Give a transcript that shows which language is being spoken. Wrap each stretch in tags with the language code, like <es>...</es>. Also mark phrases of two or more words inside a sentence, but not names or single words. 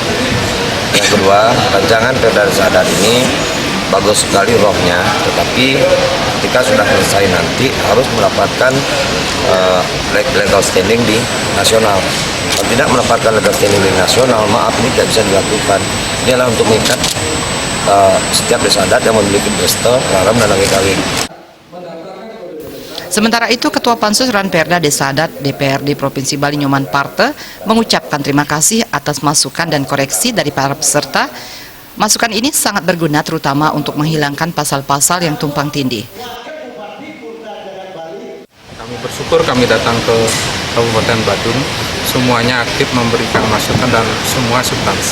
<id>Yang kedua, rancangan Perda Desa Adat ini bagus sekali rohnya, tetapi ketika sudah selesai nanti harus mendapatkan</id> <en>legal standing</en> <id>di nasional. Kalau tidak mendapatkan</id> <en>legal standing</en> <id>di nasional, maaf, ini tidak bisa dilakukan. Ini adalah untuk mengikat setiap desa adat yang memiliki beste, prarem, dan wigawig. Sementara itu, Ketua Pansus Ranperda Desa Adat DPRD Provinsi Bali Nyoman Parte mengucapkan terima kasih atas masukan dan koreksi dari para peserta. Masukan ini sangat berguna terutama untuk menghilangkan pasal-pasal yang tumpang tindih. Kami bersyukur kami datang ke Kabupaten Badung, semuanya aktif memberikan masukan dan semua substansi.</id>